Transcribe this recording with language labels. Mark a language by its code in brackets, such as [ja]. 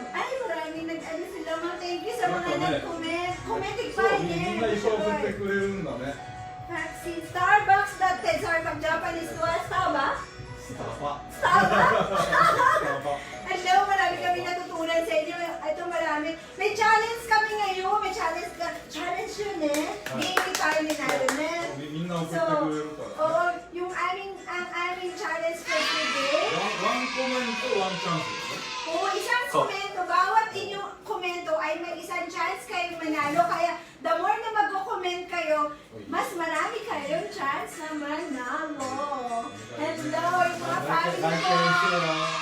[tl] Ay, maraming nag-ano sila mga thank you sa mga nag-comment. Commenting pa [ja] みんないっぱい送ってくれるんだね。 [tl] Si Starbucks dati, Starbucks Japanese to Starbucks? [ja] スタバ。 [tl] Starbucks? Hello, marami kami natutunan sa inyo. Ito marami. May challenge kami ngayon. May challenge ka. Challenge yun eh. Game tayo ni Naron eh. [ja] みんな送ってくれるから。 [tl] Oo, ang aming challenge for today. [ja] ワンコメントワンチャンスですね。 [tl] Oo, isang komento. Bawat inyong komento ay may isang chance kayong manalo. Kaya the more na mag-comment kayo, mas marami kayong chance na manalo. Hello, yung mga family ko.